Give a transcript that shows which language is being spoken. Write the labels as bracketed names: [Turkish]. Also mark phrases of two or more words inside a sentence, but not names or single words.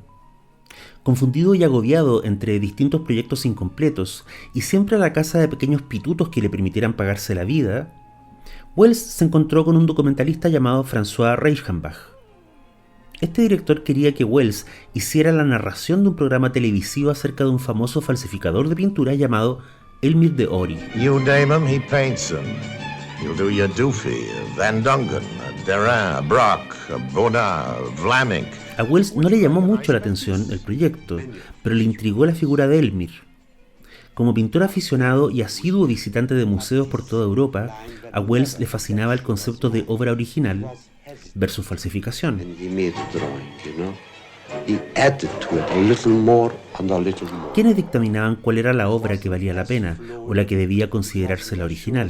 [Spanish] Confundido y agobiado entre distintos proyectos incompletos y siempre a la caza de pequeños pitutos que le permitieran pagarse la vida, Welles se encontró con un documentalista llamado François Reichenbach. Este director quería que Welles hiciera la narración de un programa televisivo acerca de un famoso falsificador de pintura llamado Elmire de Ory. [English] You name him, he paints them. You'll do your Doofy, Van Dongen, Derain, Brock, Bonnat, Vlaminck. [Spanish] A Welles no le llamó mucho la atención el proyecto, pero le intrigó la figura de Elmire. Como pintor aficionado y asiduo visitante de museos por toda Europa, a Welles le fascinaba el concepto de obra original versus falsificación. ¿Quiénes dictaminaban cuál era la obra que valía la pena o la que debía considerarse la original?